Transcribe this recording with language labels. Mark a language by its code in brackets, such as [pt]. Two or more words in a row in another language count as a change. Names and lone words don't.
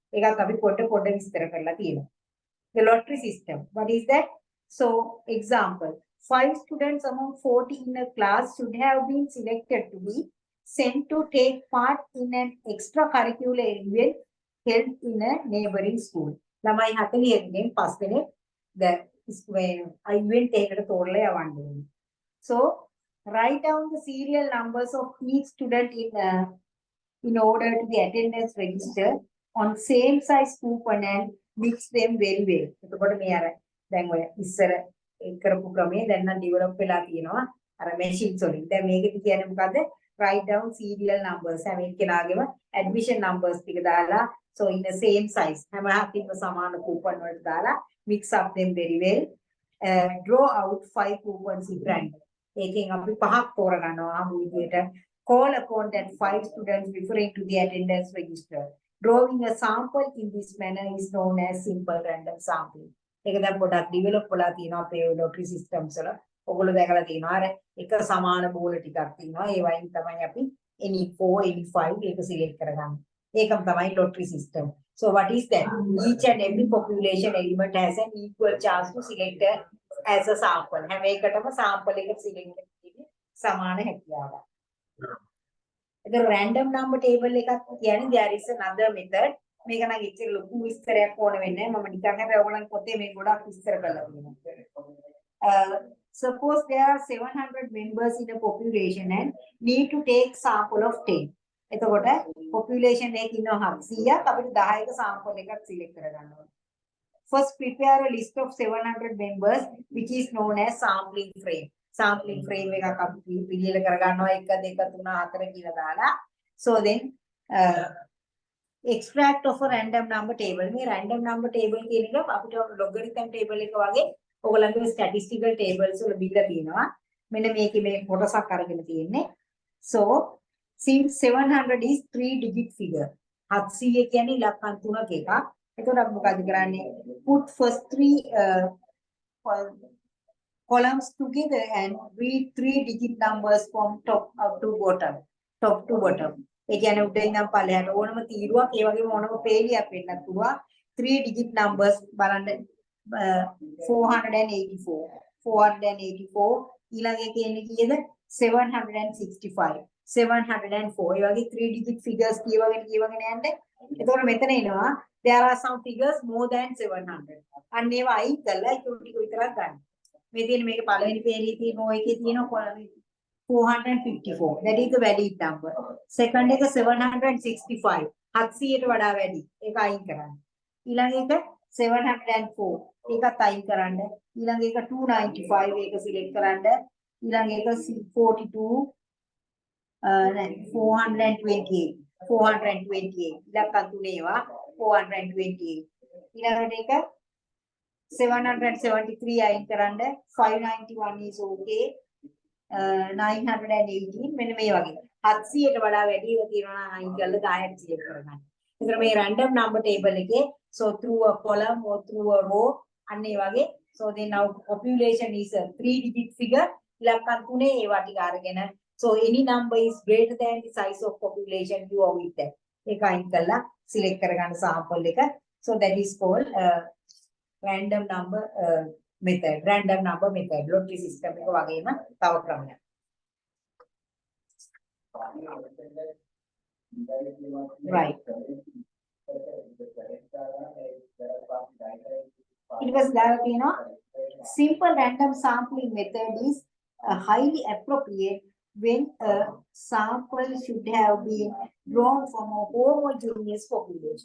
[en] The lottery system. What is that? So example, 5 students among 40 in a class should have been selected to be sent to take part in an extracurricular event held in a neighboring school. [si] ළමයි 40 පස්වෙනි [en] the event [si] එකකට තෝරලා යවන්න. [en] So write down the serial numbers of each student in order to the attendance register on same size coupon and mix them very well. [si] එතකොට මේ අර දැන් ඔය ඉස්සර කරපු ක්‍රමේ දැන් නම් ඩෙවලොප් වෙලා තියෙනවා අර machines වලින්. දැන් මේකෙදි කියන්නේ මොකද්ද? [en] Write down serial numbers. [si] හැම එක්කෙනාගේම [en] admission numbers [si] ටික දාලා [en] so in the same size [si] හැම හතින්ම සමාන coupon වලට දාලා [en] mix up them very well. Draw out 5 coupons in random. [si] ඒකෙන් අපි පහක් තෝරගන්නවා ආ විදියට. [en] Call upon that 5 students referring to the attendance register. Drawing a sample in this manner is known as simple random sampling. [si] ඒක දැන් පොඩක් ඩෙවලොප් වෙලා තියෙනවා අපේ [en] lottery systems [si] වල. ඔයගොල්ලෝ දැකලා තියෙනවා අර එක සමාන බෝල ටිකක් තියෙනවා. ඒ වයින් තමයි අපි [en] any 4 any 5 [si] ඒක select කරගන්නේ. ඒකම තමයි [en] lottery system. So what is that? Each and every population element has an equal chance to select as a sample. [si] හැම එකටම sample එක select කරන්නේ සමාන හැකියාවක්. [en] The random number table [si] එකක් කියන්නේ [en] there is another method. [si] මේක නම් ඉතින් ලොකු විස්තරයක් ඕන වෙන්නේ නැහැ. මම නිකන් හැබැයි ඔයගොල්ලන් පොතේ මේක ගොඩක් විස්තර කරලා තියෙනවා. [en] Suppose there are 700 members in a population and need to take sample of 10. [si] එතකොට population එකක ඉන්නවා 700ක් අපිට 10ක sample එකක් select කරගන්න ඕනේ. [en] First prepare a list of 700 members which is known as sampling frame. Sampling frame [si] එකක් අපි පිළියෙල කරගන්නවා 1 2 3 4 කියලා දාලා. [en] So then extract of a random number table. [si] මේ [en] random number table [si] කියන එක අපිට [en] logarithm table [si] එක වගේ ඔයගොල්ලන්ගේ [en] statistical tables [si] වල බිල්ල තියෙනවා. මෙන්න මේකේ මේ කොටසක් අරගෙන තියෙන්නේ. [en] So since 700 is 3 digit figure. [si] 700 කියන්නේ ඉලක්කම් 3ක එකක්. එතකොට අපි මොකද කරන්නේ? [en] Put first 3 columns together and read 3 digit numbers from top up to bottom. Top to bottom. [si] ඒ කියන්නේ උඩින් ඉඳන් පල්ලෙහාට ඕනම තීරුවක් ඒ වගේම ඕනම පේලියක් වෙන්නත් පුළුවන්. [en] 3 digit numbers [si] බලන්න 484 ඊළඟ එකේ එන්නේ කීයද 765 704 ඒ වගේ [en] 3 digit figures [si] කියවගෙන යන්න. එතකොට මෙතන එනවා [en] there are some figures more than 700. [si] අන්න ඒවා අයින් කරලා ඒක ටික විතරක් ගන්න. මේ තියෙන මේක පළවෙනි පේලියේ තියෙන ඔය එකේ තියෙන 454 [en] that is the valid number. [si] Second එක 765 700ට වඩා වැඩි. ඒක අයින් කරන්න. ඊළඟ එක 704 ඒකත් අයින් කරන්න. ඊළඟ එක 295 ඒක සිලෙක්ට් කරන්න. ඊළඟ එක 42 428 ඉලක්කම් තුනේ ඒවා 428 ඊළඟට එක 773 අයින් කරන්න 591 [en] is okay [si] 918 මෙන්න මේ වගේ 700ට වඩා වැඩි ඒවා තියෙනවා නම් අයින් කරලා 10ට සිලෙක්ට් කරගන්න. ඒතර මේ [en] random number table එකේ so through a column or through a row [si] අන්න ඒ වගේ [en] so then now population is a 3 digit figure [si] ඉලක්කම් තුනේ ඒවා ටික අරගෙන [en] so any number is greater than the size of population you are with that. [si] ඒක අයින් කරලා select කරගන්න sample එක. [en] So that is called random number method. Random number method. Lottery system [si] එක වගේම තව ක්‍රමයක්. [en] Right. It was that, you know, simple random sampling method is highly appropriate when a sample should have been drawn from a homogeneous population.